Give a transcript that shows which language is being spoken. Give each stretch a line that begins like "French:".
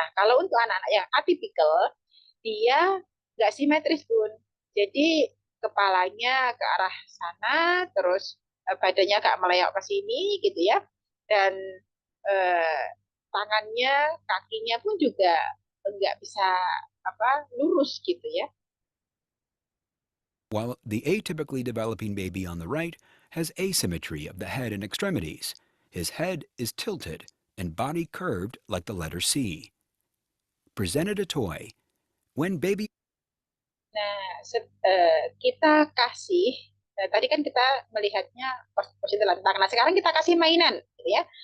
Indonesian: Nah, kalau untuk anak-anak yang atipikal, dia nggak simetris Bun, jadi kepalanya ke arah sana, terus badannya agak meleok ke sini gitu ya, dan eh, tangannya, kakinya pun juga nggak bisa apa lurus gitu ya.
English: While the atypically developing baby on the right has asymmetry of the head and extremities. His head is tilted and body curved like the letter C. Presented a toy. When baby
Indonesian: Nah, kita kasih, tadi kan kita melihatnya posisi telentang. Nah, sekarang kita kasih mainan, gitu ya.